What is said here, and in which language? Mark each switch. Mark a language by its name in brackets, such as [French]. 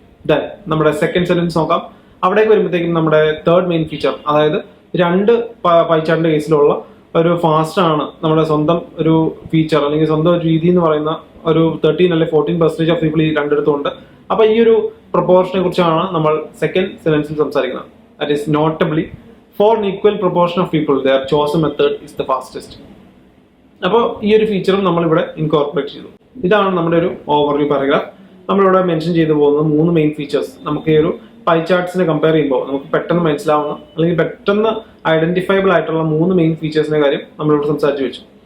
[Malayalam] Then നമ്മുടെ second sentence നോക്കാം. അവിടേക്ക് വരുമ്പോഴത്തേക്കും നമ്മുടെ തേർഡ് മെയിൻ ഫീച്ചർ, അതായത് 2 പൈ ചാർട്ടിന്റെ കേസിലുള്ള ഒരു ഫാസ്റ്റ് ആണ് നമ്മുടെ സ്വന്തം ഒരു ഫീച്ചർ അല്ലെങ്കിൽ സ്വന്തം ഒരു രീതി എന്ന് പറയുന്ന ഒരു 13 അല്ലെങ്കിൽ 14% ഓഫ് പീപ്പിൾ ഈ രണ്ടിടത്തുണ്ട്. അപ്പൊ ഈ ഒരു പ്രൊപ്പോർഷനെ കുറിച്ചാണ് നമ്മൾ സെക്കൻഡ് സെന്റൻസിൽ സംസാരിക്കുന്നത്. [English] That is notably for an equal proportion of people their chosen method is the fastest. [Malayalam] അപ്പോൾ ഈ ഒരു ഫീച്ചറും നമ്മളിവിടെ ഇൻകോർപ്പറേറ്റ് ചെയ്തു. ഇതാണ് നമ്മുടെ ഒരു ഓവർവ്യൂ പാരഗ്രാഫ്. നമ്മളിവിടെ മെൻഷൻ ചെയ്തു പോകുന്ന 3 മെയിൻ ഫീച്ചേഴ്സ് നമുക്ക് ഈ ഒരു പൈ ചാർട്ട്സിനെ കമ്പയർ ചെയ്യുമ്പോൾ നമുക്ക് പെട്ടെന്ന് മനസ്സിലാവുന്ന അല്ലെങ്കിൽ പെട്ടെന്ന് ഐഡന്റിഫയബിൾ ആയിട്ടുള്ള 3 മെയിൻ ഫീച്ചേഴ്സിന്റെ കാര്യം നമ്മളിവിടെ സംസാരിച്ചു വെച്ചു.